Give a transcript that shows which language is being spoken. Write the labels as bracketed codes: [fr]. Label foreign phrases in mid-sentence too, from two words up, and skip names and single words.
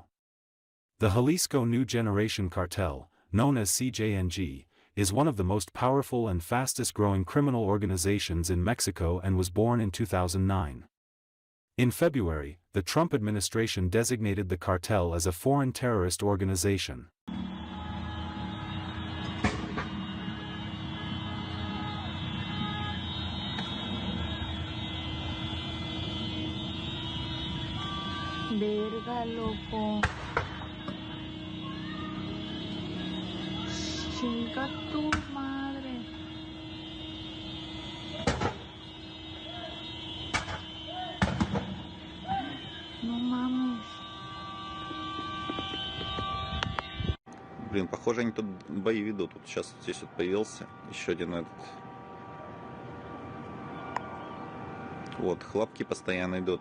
[en] The Jalisco New Generation Cartel, known as CJNG, is one of the most powerful and fastest-growing criminal organizations in Mexico and was born in 2009. In February, the Trump administration designated the cartel as a foreign terrorist organization. [es] Verga, loco. Chinga tu madre. No mames. [ru] Блин, похоже, они тут бои ведут. Вот сейчас здесь вот появился еще один этот. Вот, хлопки постоянно идут.